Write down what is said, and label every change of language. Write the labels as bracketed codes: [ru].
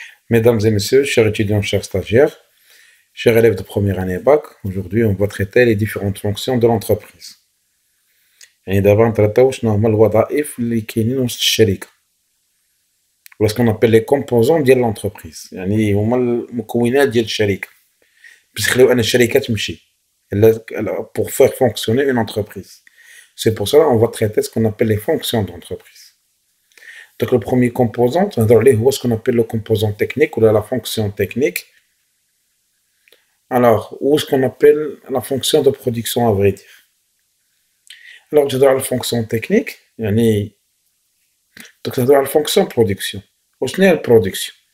[fr] Mesdames et messieurs, chers étudiants, chers stagiaires, chers élèves de première année bac, aujourd'hui on va traiter les différentes fonctions de l'entreprise. [ar] يعني دابا نترطاو شنو هما الوظائف اللي كاينين وسط الشركة ولا [fr] ce qu'on appelle les composants [ar] ديال l'entreprise، يعني هما المكونات ديال الشركة باش يخليو أن الشركة تمشي [fr] pour faire fonctionner une entreprise. C'est pour cela on va traiter ce qu'on appelle les fonctions d'entreprise. Donc le premier composant, هو ce qu'on appelle le composant technique ou la fonction technique. Alors, ou ce qu'on appelle la fonction de production à vrai dire. Alors, je dois la fonction technique, donc ça doit la fonction production. Au final, production.